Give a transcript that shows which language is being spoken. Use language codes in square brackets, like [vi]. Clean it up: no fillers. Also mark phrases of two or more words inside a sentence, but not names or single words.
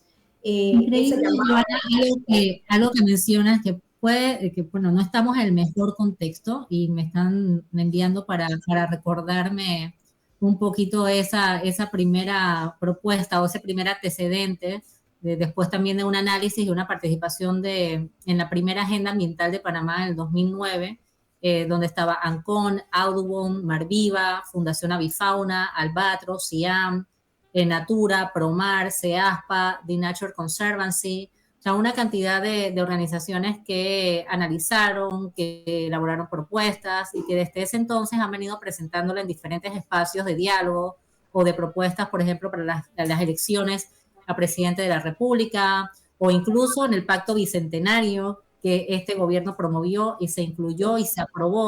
[es] Increíble, Joana, algo que mencionas que puede, que bueno, no estamos en el mejor contexto y me están enviando para recordarme un poquito esa primera propuesta o ese primer antecedente, después también de un análisis y una participación en la primera agenda ambiental de Panamá en el 2009, donde estaba ANCON, Audubon, Marviva, Fundación Avifauna, Albatros, CIAM, Natura, Promar, CEASPA, The Nature Conservancy, o sea, una cantidad de organizaciones que analizaron, que elaboraron propuestas y que desde ese entonces han venido presentándolo en diferentes espacios de diálogo o de propuestas, por ejemplo, para las elecciones a presidente de la República, o incluso en el Pacto Bicentenario que este gobierno promovió y se incluyó y se aprobó.